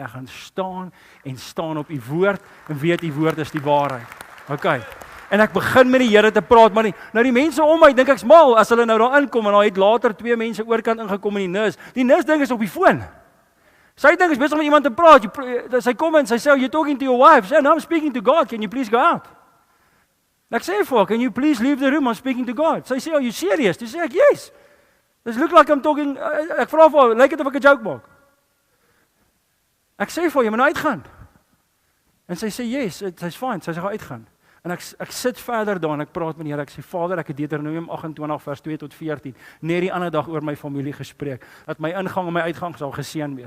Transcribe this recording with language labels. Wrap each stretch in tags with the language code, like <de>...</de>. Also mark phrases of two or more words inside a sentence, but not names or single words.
<af>Ek gaan staan op U woord en weet U woord is die waarheid. Okay. En ek begin met die Here te praat, maar nou die mense om my dink ek's mal as hulle nou daar inkom en daar het later 2 mense oorkant ingekom in die nurse. Die nurse ding is op die foon. Sy dink is besig om met iemand te praat. Sy kom en sy sê,</af> <en>"You're talking to your wife."</en> <af>Sy sê,</af> <en>"No, I'm speaking to God. Can you please go out?"</en> <af>Ek sê vir haar,</af> <en>"Can you please leave the room? I'm speaking to God."</en> <af>Sy sê,</af> <en>"Are you serious?"</en> <af>Toe sê ek,</af> <en>"Yes. This look like I'm talking."</en> <af>Ek vra vir haar, "Lyk dit of ek 'n joke maak?" Ek sê vir haar, "Jy moet nou uitgaan." En sy sê, "Yes, sy's fine." Sy sê, "Gaan uitgaan." En ek sit verder daar en ek praat met die Here. Ek sê Vader, ek het Deuteronomium 28 vers 2 tot 14 net die ander dag oor my familie gespreek, dat my ingang en my uitgang sal geseën wees.</af>